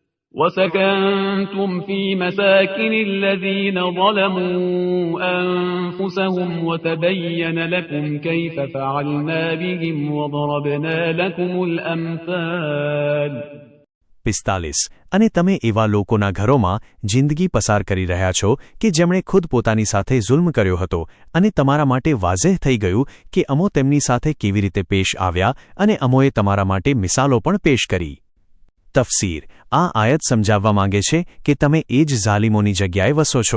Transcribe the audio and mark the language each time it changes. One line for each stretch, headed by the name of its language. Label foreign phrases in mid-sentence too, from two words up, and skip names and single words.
Arabic: وسكنتم في مساكن الذين ظلموا أنفسهم وتبين لكم كيف فعلنا بهم وضربنا لكم الأمثال
Gujarati: 45 અને તમે એવા લોકોના ઘરોમાં જિંદગી પસાર કરી રહ્યા છો કે જેમણે ખુદ પોતાની સાથે જુલ્મ કર્યો હતો અને તમારા માટે વાઝેહ થઈ ગયું કે અમો તેમની સાથે કેવી રીતે પેશ આવ્યા અને અમોએ તમારા માટે મિસાલો પણ પેશ કરી. તફસીર આ આયત સમજાવવા માંગે છે કે તમે એ જ ઝાલિમોની જગ્યાએ વસો છો.